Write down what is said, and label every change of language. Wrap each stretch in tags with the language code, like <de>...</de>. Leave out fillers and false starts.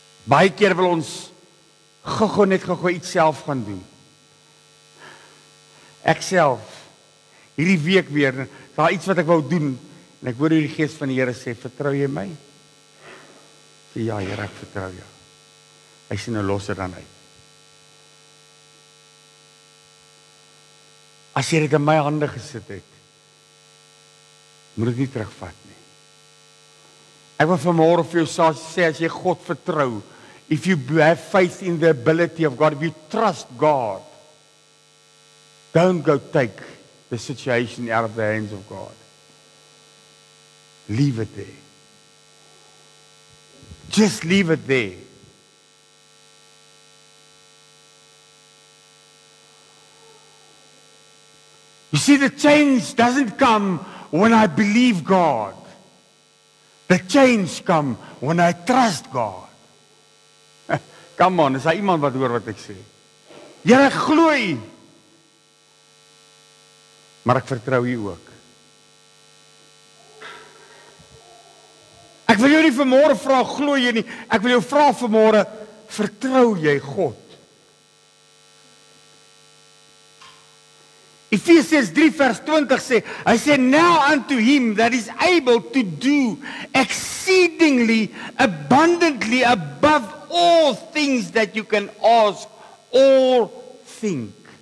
<af>Baie keer wil ons gou net iets self gaan doen. Ek self, hierdie week weer, daar iets wat ek wou doen, en ek hoor die Gees van die Here sê, vertrou jy my? Sê, ja Here, ek vertrou jou. Hy sê, nou los dit dan uit. As jy dit in my hande gesit het, moet ek nie terugvat nie. Ek wil vanmôre vir jou sê, as jy God vertrou,</af> <en>if you have faith in the ability of God, if you trust God, don't go take the situation out of the hands of God. Leave it there. Just leave it there. You see, the change doesn't come when I believe God. The change comes when I trust God. Come on,</en> <af>is daar iemand wat hoor wat ek sê? Here, ek glo U. Maar ek vertrou U ook. Ek wil jou nie vanmôre vra, glo jy nie. Ek wil jou vra vanmôre, vertrou jy God?</af> <en>Ephesians 3</en> <af>vers 20 sê, hy sê,</af> <en>now unto him that is able to do exceedingly abundantly above all things that you can ask or think.</en>